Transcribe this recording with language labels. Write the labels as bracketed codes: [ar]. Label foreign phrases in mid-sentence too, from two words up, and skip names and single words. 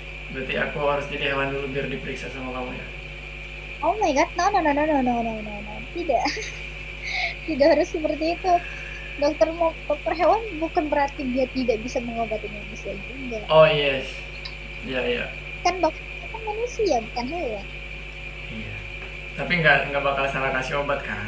[id] Berarti aku harus jadi hewan dulu biar diperiksa sama kamu ya. [en] Oh my god, no, no, no, no, no, no, no, no, no. [id] Tidak, tidak harus seperti itu. Dokter hewan bukan berarti dia tidak bisa mengobati manusia juga. [en] Oh yes. [id] Iya iya. Kan dokter kan manusia, bukan hewan. Iya. Tapi nggak bakal salah kasih obat kan?